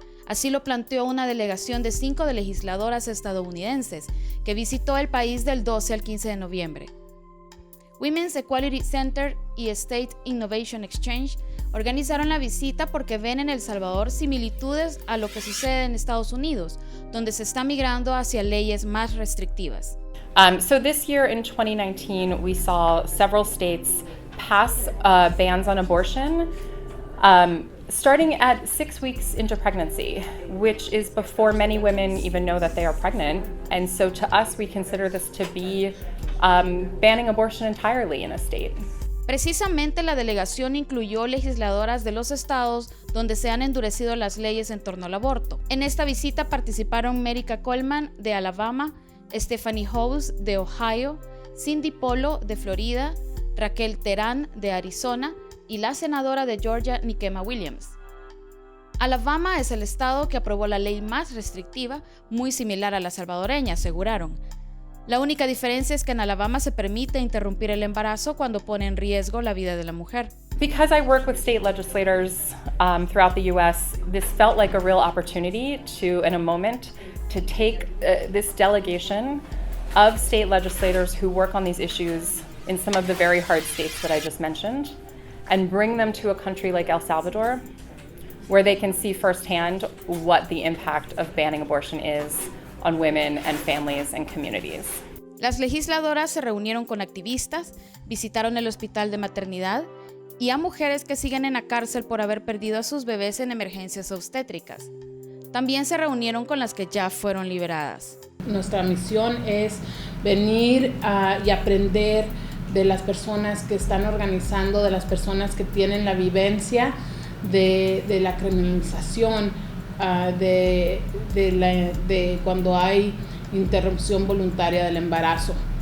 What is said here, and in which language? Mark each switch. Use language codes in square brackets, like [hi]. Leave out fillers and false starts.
[es] Así lo planteó una delegación de 5 de legisladoras estadounidenses que visitó el país del 12 al 15 de noviembre. Women's Equality Center y State Innovation Exchange organizaron la visita porque ven en El Salvador similitudes a lo que sucede en Estados Unidos, donde se está migrando hacia leyes más restrictivas. [en] So this year in 2019, we saw several states pass bans on abortion, starting at 6 weeks into pregnancy, which is before many women even know that they are pregnant. And so to us, we consider this to be banning abortion entirely in a state. [es] Precisamente la delegación incluyó legisladoras de los estados donde se han endurecido las leyes en torno al aborto. En esta visita participaron Merica Coleman de Alabama, Stephanie House de Ohio, Cindy Polo de Florida, Raquel Terán de Arizona y la senadora de Georgia, Nikema Williams. Alabama es el estado que aprobó la ley más restrictiva, muy similar a la salvadoreña, aseguraron. La única diferencia es que en Alabama se permite interrumpir el embarazo cuando pone en riesgo la vida de la mujer. [en] Because I work with state legislators throughout the U.S., this felt like a real opportunity to, in a moment, to take this delegation of state legislators who work on these issues in some of the very hard states that I just mentioned and bring them to a country like El Salvador, where they can see firsthand what the impact of banning abortion is on women and families and communities. [es] Las legisladoras se reunieron con activistas, visitaron el hospital de maternidad y a mujeres que siguen en la cárcel por haber perdido a sus bebés en emergencias obstétricas. También se reunieron con las que ya fueron liberadas. Nuestra misión es venir y aprender de las personas que están organizando, de las personas que tienen la vivencia de la criminalización, de cuando hay interrupción voluntaria del embarazo.